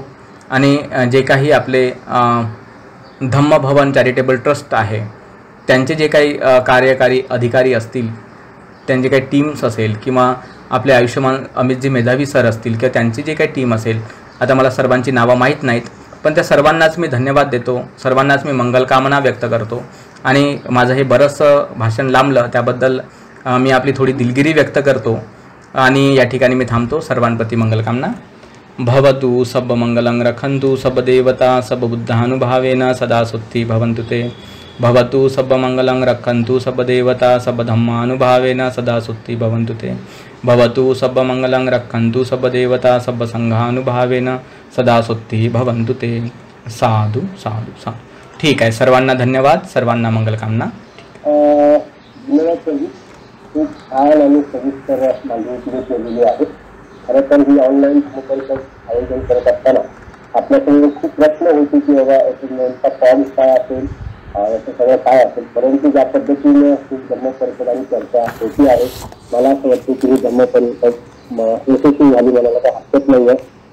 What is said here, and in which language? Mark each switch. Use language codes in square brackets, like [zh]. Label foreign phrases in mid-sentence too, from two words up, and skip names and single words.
[mr] आणि जे काही आपले धम्म भवन [en] charitable trust [mr] आहे त्यांचे जे काही कार्यकारी अधिकारी असतील, त्यांचे काही टीम्स असेल, किंवा आपले आयुष्यमान अमितजी मेधावी सर असतील किंवा त्यांची जे काही टीम असेल, आता मला सर्वांची नावं माहीत नाहीत, पण त्या सर्वांनाच मी धन्यवाद देतो. सर्वांनाच मी मंगलकामना व्यक्त करतो. आणि माझं हे बरंचसं भाषण लांबलं त्याबद्दल मी आपली थोडी दिलगिरी व्यक्त करतो आणि या ठिकाणी मी थांबतो. सर्वांप्रती मंगलकामना. [pi] भवतु सब मंगलं रखन्तु सब देवता सब बुद्धानुभावेन सदा सुखी भवन्तु ते. भवतु सब मंगलं रखन्तु सब देवता सब धम्मानुभावेन सदा सुखी भवन्तु ते. भवतु सब मंगलं रखन्तु सब देवता सब संघानुभावेन सदा सुखी भवन्तु ते. साधु साधु साधु. [mr] ठीक आहे. सर्वांना धन्यवाद. सर्वांना मंगलकामना. खूप छान आणि सविस्तर माहिती केलेली आहे. खरं तर ही ऑनलाईन परिषद आयोजन करत असताना आपल्याकडे खूप प्रश्न होते की बाबा नेमका फॉर्म काय असेल, याचं सगळं काय असेल, परंतु ज्या पद्धतीने ही धम्म परिषद आणि चर्चा होती आहे, मला असं वाटतं की ही धम्म परिषद यशस्वी झाली, मला काही हरकत नाही आहे.